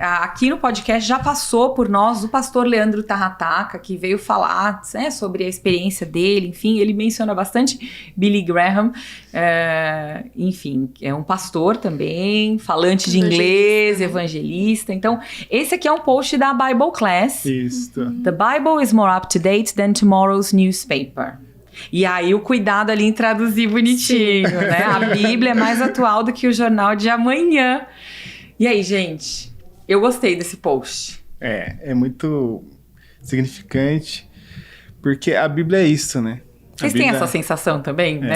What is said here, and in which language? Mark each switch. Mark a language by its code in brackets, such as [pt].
[pt] Aqui no podcast já passou por nós o pastor Leandro Tarrataca, que veio falar, né, sobre a experiência dele. Enfim, ele menciona bastante Billy Graham. Enfim, é um pastor também, falante de inglês, evangelista. Então, esse aqui é um post da Bible Class. Isso. [en] The Bible is more up to date than tomorrow's newspaper. [pt] E aí o cuidado ali em traduzir bonitinho, né? A Bíblia é mais atual do que o jornal de amanhã. E aí, gente, eu gostei desse post. É muito significante, porque a Bíblia é isso, né? Vocês têm essa sensação também, né?